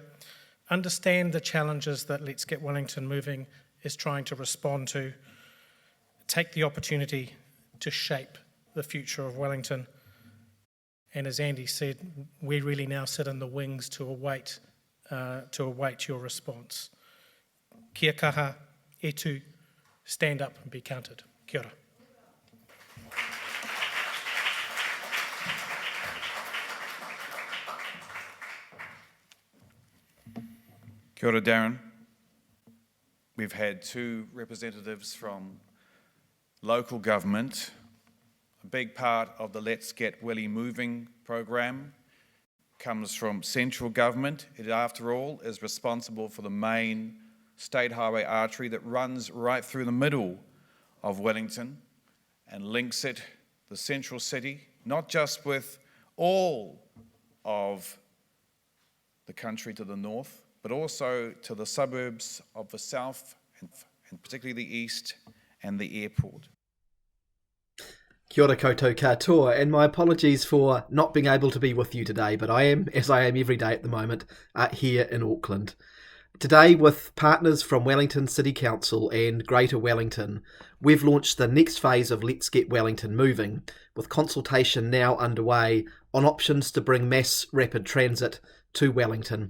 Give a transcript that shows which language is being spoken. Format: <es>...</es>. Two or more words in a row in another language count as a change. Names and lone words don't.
<en>Understand the challenges that Let's Get Wellington Moving is trying to respond to. Take the opportunity to shape the future of Wellington. And as Andy said, we really now sit in the wings to await your response.</en> <mi>Kia kaha,</mi> <en>etu, stand up and be counted.</en> <mi>Kia ora. Kia ora, Darren.</mi> <en>We've had 2 representatives from local government. A big part of the Let's Get Welly Moving program comes from central government. It, after all, is responsible for the main state highway artery that runs right through the middle of Wellington and links it, the central city, not just with all of the country to the north, but also to the suburbs of the south and particularly the east and the airport.</en> <mi>Kia ora koutou katoa,</mi> <en>and my apologies for not being able to be with you today, but I am, as I am every day at the moment, here in Auckland. Today, with partners from Wellington City Council and Greater Wellington, we've launched the next phase of Let's Get Wellington Moving, with consultation now underway on options to bring mass rapid transit to Wellington.</en>